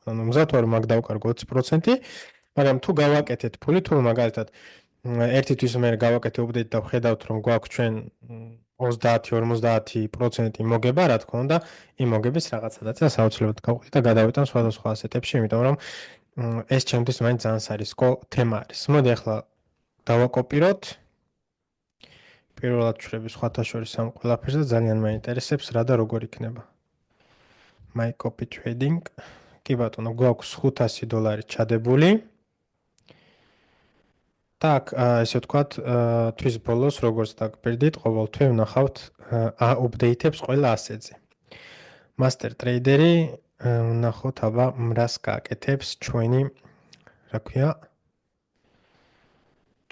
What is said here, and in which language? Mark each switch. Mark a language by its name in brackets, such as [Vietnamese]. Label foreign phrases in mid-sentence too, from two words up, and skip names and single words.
[Georgian] ანუ მზად ვარ მაგ დავკარგო 20%, მაგრამ თუ გავაკეთეთ ფული, თუ მაგალითად ერთი თვის მე გავაკეთე უბდეით და ვხედავთ რომ გვაქვს ჩვენ 30-50% მოგება, რა თქმა უნდა, იმ მოგების რაღაცადაც საოცრებად გავყვეთ და გადავიტან სხვადასხვა ასეტებში, იმიტომ რომ ეს ჩემთვის მაინც ძალიან სარისკო თემა არის. მოდი ახლა დავაკოპიროთ. პირველად ვშრები სხვათა შორის ამ ყველაფერს და ძალიან მაინტერესებს რა და როგორ იქნება. [English] My copy trading. [Georgian] კი ბატონო, გვაქვს 500 დოლარი ჩადებული. Так, ესე ვთქვათ, თვის ბოლოს როგორც დაგბერდით, ყოველთვე ვნახავთ აპდეიტებს ყველა ასეთზე. [English] Master Trader- [Georgian] ი ვნახოთ, აბა რას გააკეთებს ჩვენი, რა ქვია?